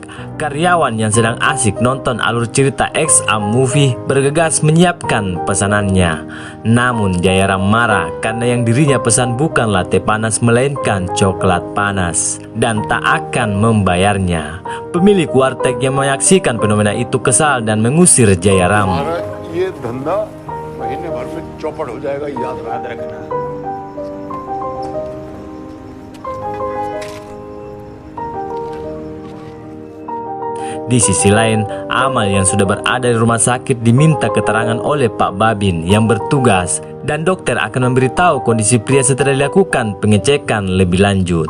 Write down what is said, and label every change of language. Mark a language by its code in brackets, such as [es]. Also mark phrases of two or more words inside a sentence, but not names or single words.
[id] Karyawan yang sedang asik nonton alur cerita XA Movie bergegas menyiapkan pesanannya. Namun Jayaram marah karena yang dirinya pesan bukanlah teh panas melainkan coklat panas dan tak akan membayarnya. Pemilik warteg yang menyaksikan fenomena itu kesal dan mengusir Jayaram. [hi] ये धंधा महीने भर में चौपट हो जाएगा, याद रखना. [id] Di sisi lain, Amal yang sudah berada di rumah sakit diminta keterangan oleh Pak Babin yang bertugas dan dokter akan memberitahu kondisi pria setelah dilakukan pengecekan lebih lanjut.